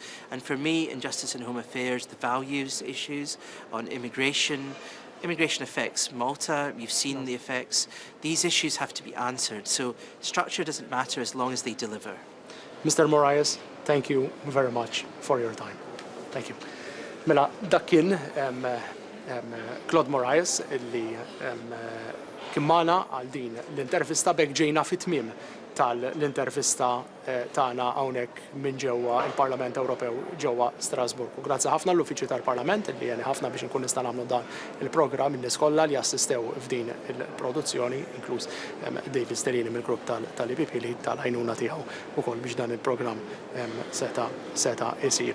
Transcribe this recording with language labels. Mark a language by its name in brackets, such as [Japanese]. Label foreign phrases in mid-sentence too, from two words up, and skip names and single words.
[English] And for me, in Justice and Home Affairs, the values issues on immigration affects Malta, you've seen the effects. These issues have to be answered. So structure doesn't matter as long as they deliver. Mr. Moraes, thank you very much for your time. Thank you. [Maltese] Mela, dak kien Claude Moraes illi kien magħna għal din l-intervista bekk ġejna fit-tmiem tal-intervista tagħna hawnhekk minn ġewwa il-Parlament Ewropew ġewwa Strasburg. U grazzi ħafna l-Uffiċċju tal-Parlament illi jeni ħafna biex inkun nista' nagħmlu dan il-programm in-nies kollha li assistew f'din il-produzzjoni, inkluż David Stellini mill-grupp tal-IPP li tal-għajnuna tiegħu ukoll biex dan il-programm seta' isir.